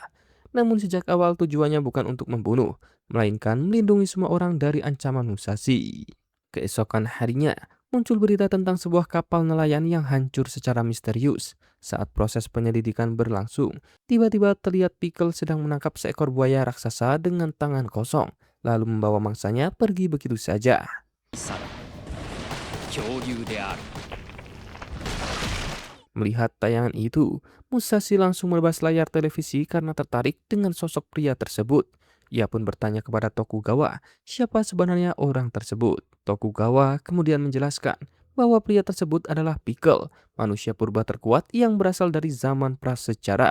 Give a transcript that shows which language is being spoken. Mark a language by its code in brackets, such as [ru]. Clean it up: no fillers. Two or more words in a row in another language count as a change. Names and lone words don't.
[id] Namun sejak awal tujuannya bukan untuk membunuh, melainkan melindungi semua orang dari ancaman Musashi. Keesokan harinya, muncul berita tentang sebuah kapal nelayan yang hancur secara misterius. Saat proses penyelidikan berlangsung, tiba-tiba terlihat Pickle sedang menangkap seekor buaya raksasa dengan tangan kosong, lalu membawa mangsanya pergi begitu saja. [ja] さら恐竜である [id] Melihat tayangan itu, Musashi langsung melebas layar televisi karena tertarik dengan sosok pria tersebut. Ia pun bertanya kepada Tokugawa, siapa sebenarnya orang tersebut. Tokugawa kemudian menjelaskan bahwa pria tersebut adalah Pickle, manusia purba terkuat yang berasal dari zaman prasejarah.